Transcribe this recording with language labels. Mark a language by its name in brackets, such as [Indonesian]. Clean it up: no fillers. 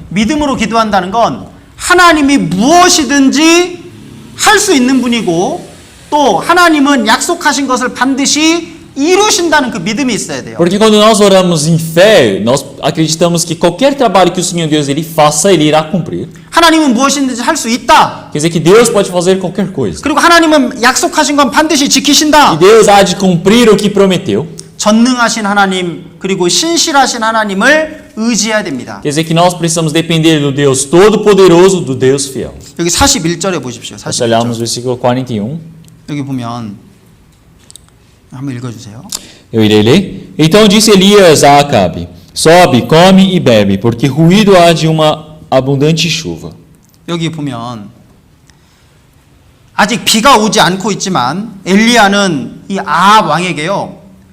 [Korean] 믿음으로 기도한다는 건 하나님이 무엇이든지 할 수 있는 분이고 또 하나님은 약속하신 것을 반드시 이루신다는 그 믿음이 있어야 돼요. [Portuguese] Porque quando nós oramos em fé, nós acreditamos que qualquer trabalho que o Senhor Deus ele faça, ele irá cumprir. [Korean] 하나님은 무엇이든지 할 수 있다. [Portuguese] Quer dizer que Deus pode fazer qualquer coisa. [Korean] 그리고 하나님은 약속하신 건 반드시 [Portuguese] E [Korean] 지키신다. [Portuguese] Deus há de cumprir o que prometeu. [Korean] 전능하신 하나님 그리고 신실하신 하나님을 의지해야 됩니다. [Portuguese] Quer dizer que nós precisamos depender do Deus Todo-Poderoso, do Deus fiel. [Korean] 여기 41절에 보십시오. [Portuguese] Nós olhamos [Korean] 41절. [Portuguese] o versículo 41. [Korean] 여기 보면 한번 읽어주세요. [Portuguese] Eu irei ler. Então disse Elias a Acabe, sobe, come e bebe, porque ruído há de uma abundante chuva. [Korean] 여기 보면 아직 비가 오지 않고 있지만 엘리야는 이 아합 왕에게요.